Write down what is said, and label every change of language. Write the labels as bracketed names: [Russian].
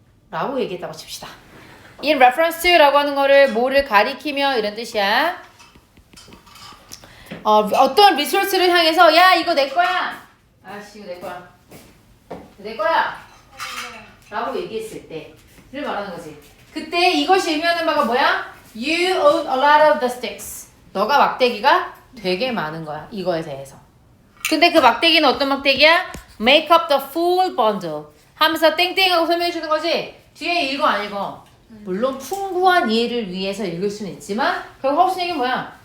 [Korean] 라고 얘기했다고 칩시다. [English] In reference to [Korean] 라고 하는 거를 뭐를 가리키며 이런 뜻이야. 어떤 리소스를 향해서 야, 이거 내 거야. 아씨 이거 내 거야. 내 거야. 라고 얘기했을 때를 말하는 거지. 그때 이것이 의미하는 바가 뭐야? [English] You own a lot of the sticks. [Korean] 너가 막대기가 되게 많은 거야. 이거에 대해서. 근데 그 막대기는 어떤 막대기야? [English] Make up the full bundle. [Korean] 하면서 땡땡하고 설명해 주는 거지. 뒤에 읽어 안 읽어? 물론 풍부한 이해를 위해서 읽을 수는 있지만 결국 하고 싶은 얘기는 뭐야?